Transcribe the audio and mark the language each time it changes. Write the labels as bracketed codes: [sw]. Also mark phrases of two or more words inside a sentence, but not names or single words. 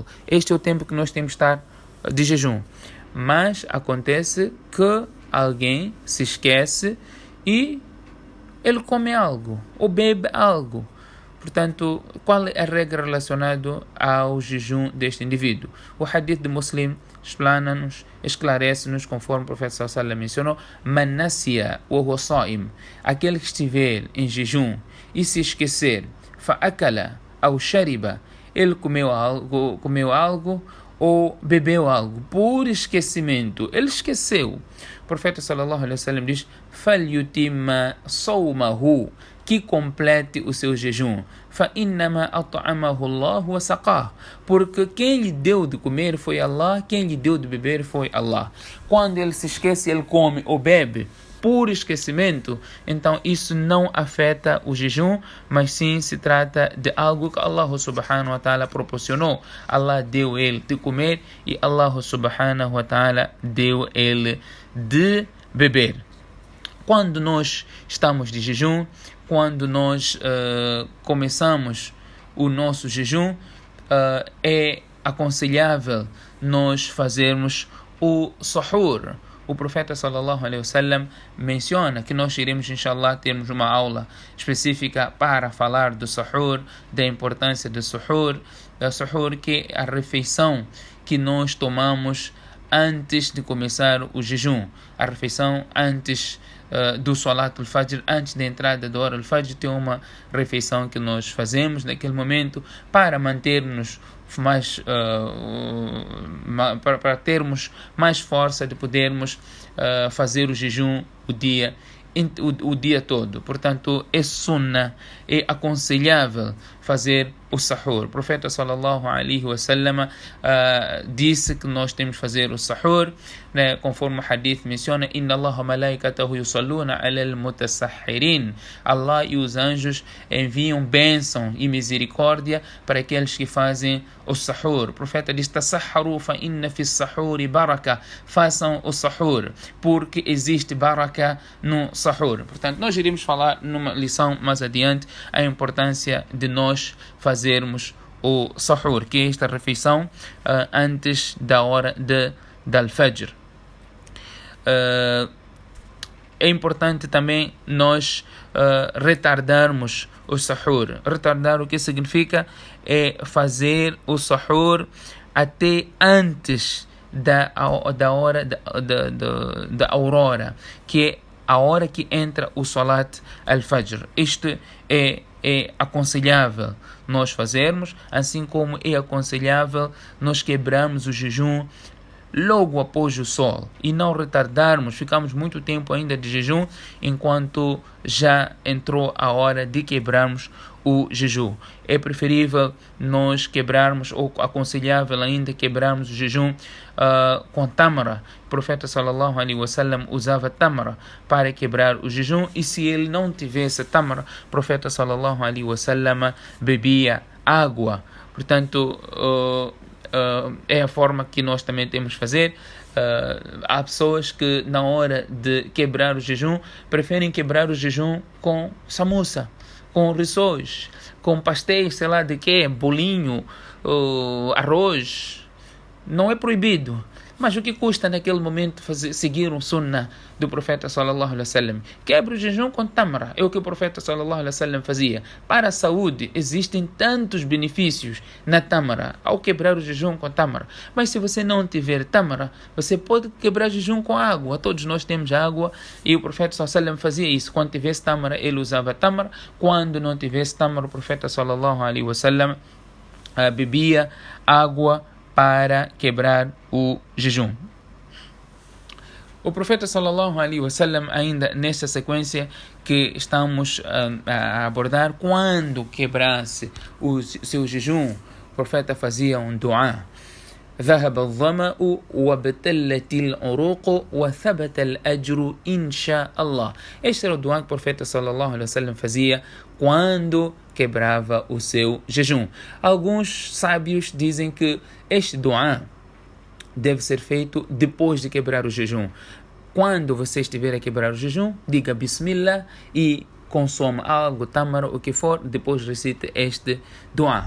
[pt] Este é o tempo que nós temos que estar de jejum. Mas acontece que alguém se esquece e ele come algo ou bebe algo. Portanto, qual é a regra relacionada ao jejum deste indivíduo? O hadith de Muslim explana-nos, esclarece-nos, conforme o profeta [ar] صلى الله عليه وسلم [pt] mencionou: [ar] من نسي وهو صائم, [pt] aquele que estiver em jejum e se esquecer, [ar] فأكل أو شرب, [pt] ele comeu algo ou bebeu algo por esquecimento, ele esqueceu. O profeta [ar] صلى الله عليه وسلم [pt] diz: [ar] فليتم صومه, [pt] que complete o seu jejum. [ar] فَإِنَّمَا أَطْعَمَهُ اللَّهُ وَسَقَاهُ, [pt] porque quem lhe deu de comer foi Allah, quem lhe deu de beber foi Allah. Quando ele se esquece, ele come ou bebe por esquecimento, então isso não afeta o jejum, mas sim se trata de algo que [ar] الله سبحانه وتعالى [pt] proporcionou. Allah deu ele de comer e [ar] الله سبحانه وتعالى [pt] deu ele de beber. Quando nós estamos de jejum, quando nós começamos o nosso jejum, é aconselhável nós fazermos o sahur. O profeta [ar] صلى الله عليه وسلم [pt] menciona que nós iremos, inshallah, termos uma aula específica para falar do sahur, da importância do sahur, que é a refeição que nós tomamos antes de começar o jejum, a refeição antes do [ar] صلاة الفجر, [pt] antes da entrada da hora al-Fajr, tem uma refeição que nós fazemos naquele momento para manter-nos mais para termos mais força de podermos fazer o jejum o dia todo. Portanto, é sunnah, é aconselhável fazer o sahur. O profeta [ar] صلى الله عليه وسلم [pt] disse que nós temos que fazer o sahur, né, conforme o hadith menciona: [ar] إن الله ملائكته يصلون على المتسحرين. [pt] Allah e os anjos enviam bênção e misericórdia para aqueles que fazem o sahur. O profeta diz: [ar] تسحروا فإن في سحور بركة. [pt] Façam o sahur, porque existe baraka no sahur. Portanto, nós iremos falar numa lição mais adiante a importância de nós fazermos o sahur, que é esta refeição antes da hora de al-Fajr. É importante também nós retardarmos o sahur. Retardar, o que significa? É fazer o sahur até antes da hora da aurora, que é a hora que entra o [ar] صلاة الفجر. [pt] Isto é aconselhável nós fazermos, assim como é aconselhável nós quebrarmos o jejum logo após o sol e não retardarmos, ficamos muito tempo ainda de jejum enquanto já entrou a hora de quebrarmos o jejum. É preferível nós quebrarmos, ou aconselhável ainda quebrarmos o jejum com tamara. O profeta [ar] صلى الله عليه وسلم [pt] usava tamara para quebrar o jejum, e se ele não tivesse tamara, o profeta [ar] صلى الله عليه وسلم [pt] bebia água. Portanto, é a forma que nós também temos de fazer. Há pessoas que na hora de quebrar o jejum preferem quebrar o jejum com samosa, com rissóis, com pastéis, sei lá de quê, bolinho, arroz. Não é proibido, mas o que custa naquele momento seguir um sunnah do profeta [ar] صلى الله عليه وسلم? [pt] Quebra o jejum com tamara, é o que o profeta [ar] صلى الله عليه وسلم [pt] fazia. Para a saúde existem tantos benefícios na tamara ao quebrar o jejum com tamara. Mas se você não tiver tamara, você pode quebrar o jejum com água. Todos nós temos água e o profeta [ar] صلى الله عليه وسلم [pt] fazia isso. Quando tivesse tamara, ele usava tamara. Quando não tivesse tamara, o profeta [ar] صلى الله عليه وسلم [pt] bebia água para quebrar o jejum. O profeta [ar] صلى الله عليه وسلم, [pt] ainda nessa sequência que estamos a abordar, quando quebrasse o seu jejum, o profeta fazia um dua: [ar] ذهب الظمأ وابتلت العروق وثبت الأجر إن شاء الله. [pt] Este era o dua que o profeta [ar] صلى الله عليه وسلم [pt] fazia quando quebrava o seu jejum. Alguns sábios dizem que este dua deve ser feito depois de quebrar o jejum. Quando você estiver a quebrar o jejum, diga Bismillah e consome algo, tâmara, o que for, depois recite este dua.